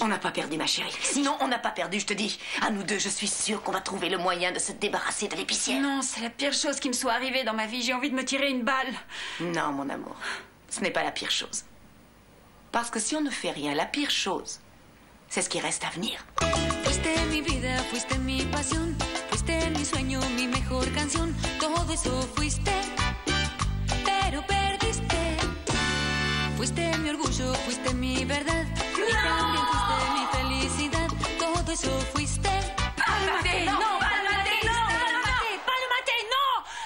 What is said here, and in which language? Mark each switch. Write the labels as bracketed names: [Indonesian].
[French] On n'a pas perdu, ma chérie. Sinon, on n'a pas perdu, je te dis. À nous deux, je suis sûre qu'on va trouver le moyen de se débarrasser de l'épicière. Non, c'est la pire chose qui me soit arrivée dans ma vie. J'ai envie de me tirer une balle. Non, mon amour. Ce n'est pas la pire chose. Parce que si on ne fait rien, la pire chose, c'est ce qui reste à venir. [Spanish] Fuiste mi vida, fuiste mi pasión, fuiste mi sueño, mi mejor canción. Todo eso fuiste, pero perdiste. Fuiste mi orgullo, fuiste mi verdad. Y también fuiste mi felicidad. Todo eso fuiste. [French] Pas le maté, non, pas le maté, non, pas le maté, pas le maté, non!